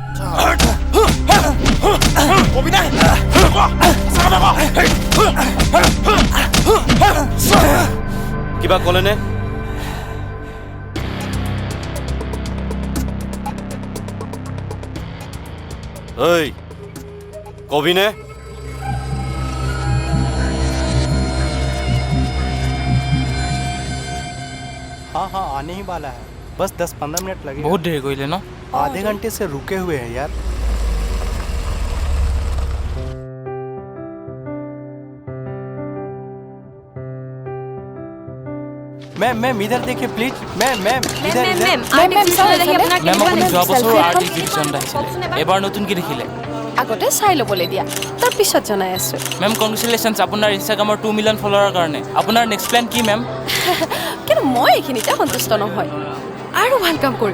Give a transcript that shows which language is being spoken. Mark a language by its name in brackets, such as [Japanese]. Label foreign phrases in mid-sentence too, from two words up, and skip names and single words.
[Assamese] কিবা ক'লেনে? ঐ, কবিনে? [Hindi] हाँ हाँ आने ही वाला है, बस 10-15 मिनट लगेगा। बहुत देर [Assamese] কৰিলে ন? [Hindi] आधे घंटे से रुके हुए हैं यार। मैम इधर देखिए प्लीज। मैम इधर [Assamese] মেম, আপুনি যোৱা বছৰ [English] art exhibition [Assamese] আহিছিলে, এবাৰ নতুনকৈ দেখিলে। আগতে চাই ল'বলৈ দিয়া, তাৰ পিছত জনাই আছোঁ। মেম, কংগ্ৰেচুলেশ্যনছ আপোনাৰ ইনষ্টাগ্ৰামৰ 2 [English] million followers [Assamese] কাৰণে। আপোনাৰ [English] next plan [Assamese] কি মেম? কিন্তু মই এইখিনিতে সন্তুষ্ট নহয়, আৰু ভাল কাম কৰিম।